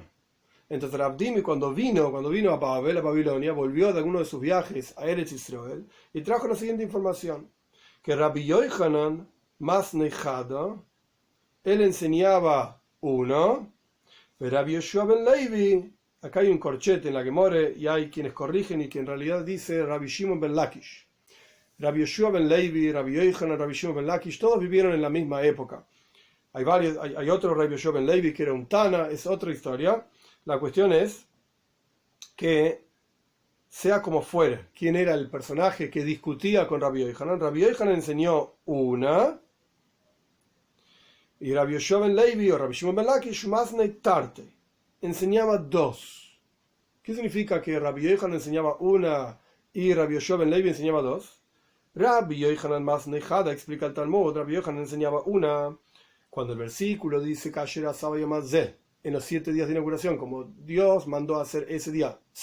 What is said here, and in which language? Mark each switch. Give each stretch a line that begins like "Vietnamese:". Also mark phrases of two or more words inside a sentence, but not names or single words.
Spanish: Entonces Ravdimi cuando vino a Babel, a Babilonia, volvió de alguno de sus viajes a Eretz Israel y trajo la siguiente información: que Rabbi Yochanan Masnechada, él enseñaba uno, pero Rabbi Yoshua ben Levi, acá hay un corchete en la Gemore y hay quienes corrigen y que en realidad dice Rabbi Shimon ben Lakish. Rabbi Yoshua ben Levi, Rabbi Yochanan, Rabbi Shimon ben Lakish, todos vivieron en la misma época. Hay otro Rabbi Yoshua ben Levi que era un Tana, es otra historia. La cuestión es que, sea como fuera, quién era el personaje que discutía con Rabbi Yochanan. Rabbi Yochanan enseñó una, y Rabbi Yoshua ben Levi o Rabbi Shimon ben Lakish
Aramaic: מתני תרתי
Spanish: enseñaba dos. ¿Qué significa que Rabbi Yochanan enseñaba una y Rabbi Yoshua ben Levi enseñaba dos?
Aramaic: רבי יוחנן מתני חדא,
Spanish: explica el Talmud, Rabbi Yochanan enseñaba una cuando el versículo dice en los 7 días de inauguración, como Dios mandó a hacer ese día.